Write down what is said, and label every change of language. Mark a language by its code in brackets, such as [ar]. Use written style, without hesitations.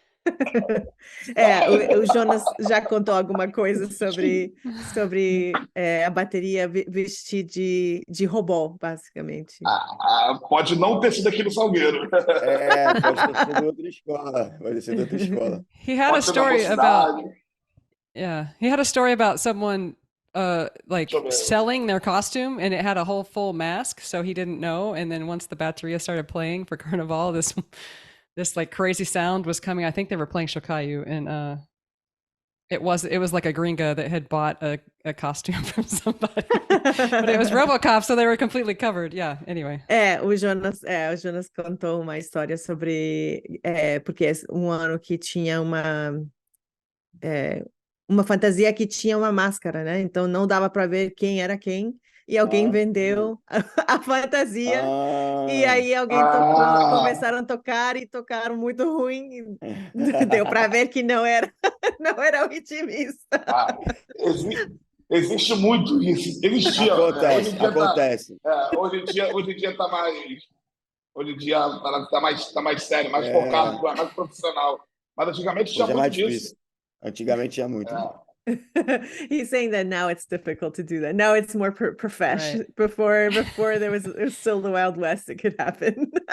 [pt] O Jonas já contou alguma coisa sobre a bateria vestir de robô, basicamente. Pode não ter sido aqui no Salgueiro. Pode ter sido outra escola. Pode ser de outra escola. [en] He had a story about... Yeah, he had a story about someone selling their costume, and it had a whole full mask, so he didn't know. And then once the bateria started playing for Carnival, this like crazy sound was coming. I think they were playing Shokayu, and it was like a gringa that had bought a costume from somebody, but it was RoboCop, so they were completely covered. Yeah. Anyway. [pt] O Jonas contou uma história sobre porque é um ano que tinha uma fantasia que tinha uma máscara, né? Então não dava para ver quem era quem, e alguém vendeu a fantasia, e aí alguém tocou, começaram a tocar e tocaram muito ruim, e deu para ver que não era o ritmista. Existe muito isso. Existia. Acontece. Hoje em dia tá mais. Hoje em dia tá mais sério, mais focado, mais profissional. Mas antigamente tinha muito disso. Antigamente tinha muito. [en] He's saying that now it's difficult to do that. Now it's more professional. Right. Before it was still the Wild West, it could happen.